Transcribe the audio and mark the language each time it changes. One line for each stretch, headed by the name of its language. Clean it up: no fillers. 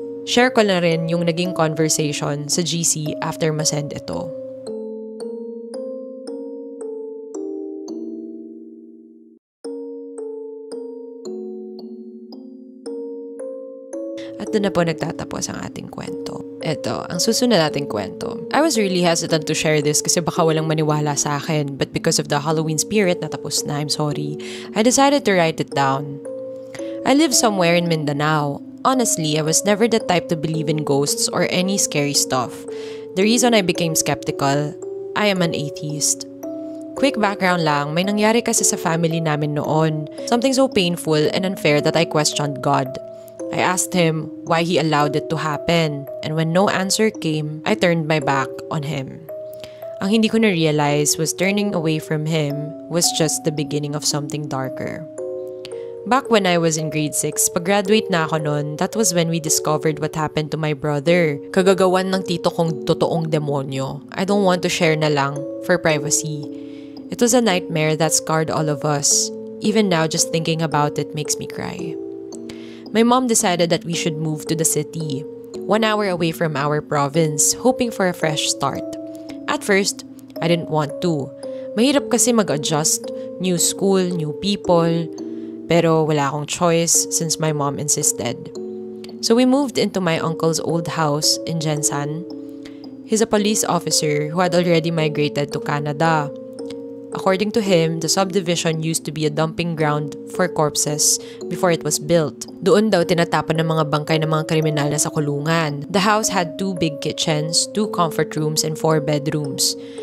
Filipino: Share ko na rin yung naging conversation sa GC after masend ito. At doon na po nagtatapos ang ating kwento. Eto, ang susunod nating kwento.
English: I was really hesitant to share this
Filipino: kasi baka walang maniwala sa akin,
English: but because of the Halloween spirit,
Filipino: natapos na,
English: I'm sorry, I decided to write it down. I live somewhere in Mindanao. Honestly, I was never the type to believe in ghosts or any scary stuff. The reason I became skeptical, I am an atheist. Quick background
Filipino: lang, may nangyari kasi sa family namin noon.
English: Something so painful and unfair that I questioned God. I asked him why he allowed it to happen, and when no answer came, I turned my back on him.
Filipino: Ang hindi ko na-realize
English: was turning away from him was just the beginning of something darker. Back when I was in grade 6, pag-graduate na ako nun, that was when we discovered what happened to my brother.
Filipino: Kagagawan ng tito kong totoong demonyo.
English: I don't want to share
Filipino: na lang
English: for privacy. It was a nightmare that scarred all of us. Even now, just thinking about it makes me cry. My mom decided that we should move to the city, 1 hour away from our province, hoping for a fresh start. At first, I didn't want to.
Filipino: Mahirap kasi mag-adjust,
English: new school, new people,
Filipino: pero wala akong choice
English: since my mom insisted. So we moved into my uncle's old house in Jensan. He's a police officer who had already migrated to Canada. According to him, the subdivision used to be a dumping ground for corpses before it was built.
Filipino: Doon daw tinatapon ng mga bangkay ng mga kriminal na sa kulungan.
English: The house had 2 big kitchens, 2 comfort rooms, and 4 bedrooms.